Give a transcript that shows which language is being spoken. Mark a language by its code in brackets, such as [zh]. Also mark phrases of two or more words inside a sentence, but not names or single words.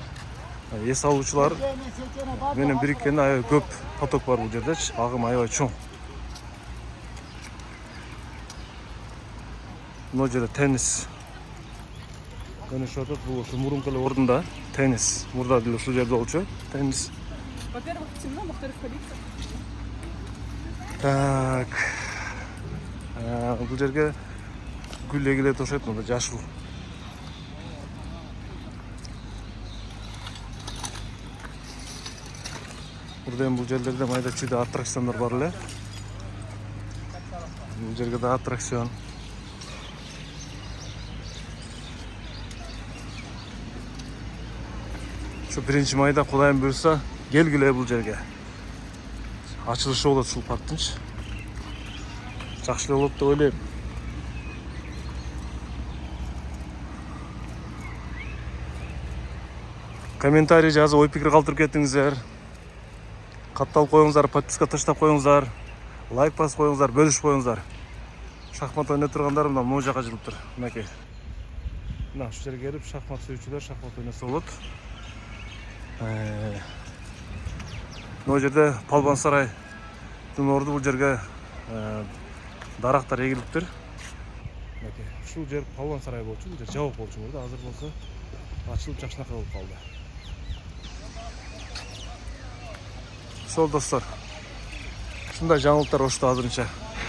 [ky] Эс алуучулар менен бириккенде аябай көп поток бар бул жердечи. Агым аябай чоң. Мына жерде теннис ойношуп атат. Бул мурунку эле ордунда теннис. Мурда деле ушул жерде болчу теннис. [ru] Во-первых, темно, во-вторых, полиция. [ky] Так. Бұл жерге гүл егілет ошет, мында жашыл. Burada бұл жерлерде майда чүйде аттракциондар бар эле. Бұл жерге да аттракцион. Şu 1 майда Құдайым бұйырса келгиле бұл жерге. [tr] Açılışı olur [ky] ушул парктынчы. Жакшы болот деп ойлойм. Комментарий жазып, ой пикир калтырып кетиңиздер. Катталып коюңуздар, подписка таштап коюңуздар, лайк басып коюңуздар, бөлүшүп коюңуздар. Шахмат ойнап тургандар мына могу жака жүрүптүр. Мынакей. Мына ушул жерге келип шахмат сүйүүчүлөр шахмат ойнаса болот. Бұл жерде Палван сарайдың орды бұл жерге дарақтар егіліптір. Шул жер Палван сарай болчу, бұл жер жабық болчу burada. Азыр болса ачылып жакшынака болуп калды. Сол достор. Ушундай жаңылыктар ошто азырынча.